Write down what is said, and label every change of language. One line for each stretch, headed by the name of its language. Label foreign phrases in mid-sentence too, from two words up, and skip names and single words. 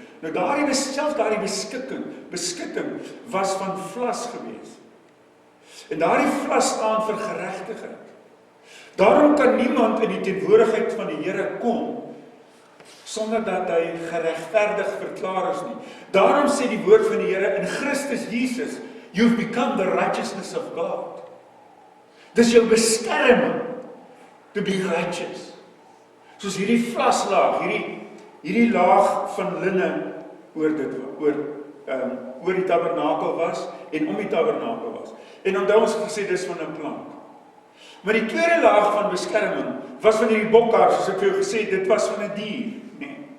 Afrikaans: Nou daardie beskutting was van vlas gewees. En daardie vlas staan vir geregtigheid. Daarom kan niemand in die teenwoordigheid van die Here kom sonder dat hy geregverdig verklaar is nie. Daarom sê die woord van die Here in Christus Jesus,
English: you've become the righteousness of God.
Afrikaans: Dis jou beskerming
English: to be righteous.
Afrikaans: Soos hierdie vlaslaag, hierdie laag van linne oor die tabernakel was en om die tabernakel was. En onthou ons het gesê dis van 'n plant. Maar die tweede laag van beskerming was van hierdie bokhaar, soos ek vir jou gesê het, dit was van 'n dier, nee.